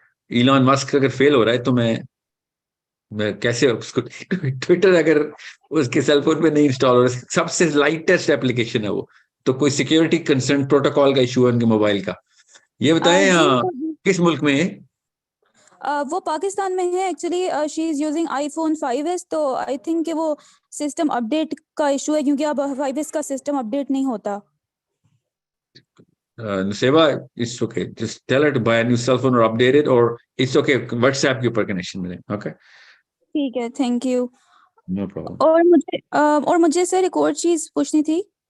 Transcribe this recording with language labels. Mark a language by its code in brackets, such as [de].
[ur] ایلان مسک اگر فیل ہو رہا ہے تو میں کیسے اس کو ٹویٹر اگر اس کے سیل فون پہ نہیں انسٹال ہو رہا, سب سے لائٹسٹ ایپلیکیشن ہے وہ, تو کوئی سیکیورٹی کنسرن پروٹوکال کا ایشو ہے ان کے موبائل کا. یہ بتائیں کس ملک میں ہے؟ وہ پاکستان میں ہے actually. [en] she is using iPhone 5s, [ur] تو [en] I think [ur] کہ وہ سسٹم اپ ڈیٹ کا ایشو ہے کیونکہ اب 5s کا سسٹم اپ ڈیٹ نہیں ہوتا. [en] Nuseba, it's okay. Just tell her to buy a new cell phone or update it, or it's okay. [ur] WhatsApp کے اوپر کنیکشن ملے. [en] Okay. [ur] ٹھیک ہے, تھینک یو. [en] No problem. [ur] اور مجھے سر ایک اور چیز پوچھنی تھی